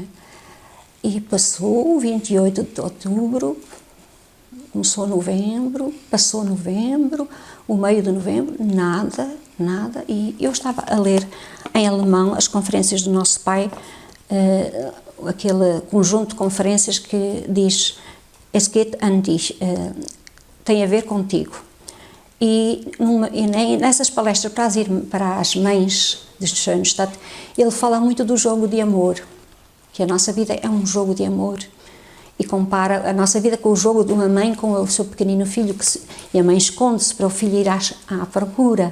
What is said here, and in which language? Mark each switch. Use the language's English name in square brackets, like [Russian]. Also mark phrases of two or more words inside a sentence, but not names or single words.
[Portuguese] E passou o 28 de outubro, começou novembro, passou novembro, o meio de novembro, nada, nada. E eu estava a ler em alemão as conferências do nosso pai, aquele conjunto de conferências que diz [German] Es geht an dich, [Portuguese] tem a ver contigo. E nessas palestras para as mães de Schoenstatt, ele fala muito do jogo de amor, que a nossa vida é um jogo de amor, e compara a nossa vida com o jogo de uma mãe com o seu pequenino filho, e a mãe esconde-se para o filho ir à procura.